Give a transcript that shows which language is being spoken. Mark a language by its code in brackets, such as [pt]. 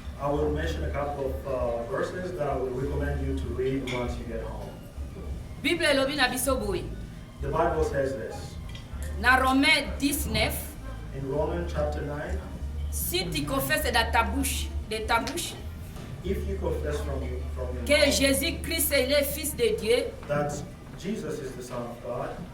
[en] I will mention a couple of verses that I would recommend you to read once you get home. [ln] Bible elobi na biso boye. [en] The Bible says this. [ln] Na Romains 19. [en] In Romans chapter 9. [fr] Si tu confesses de ta bouche, [en] if you confess from your [fr] que Jésus-Christ est le Fils de Dieu, [en] that Jesus is the Son of God,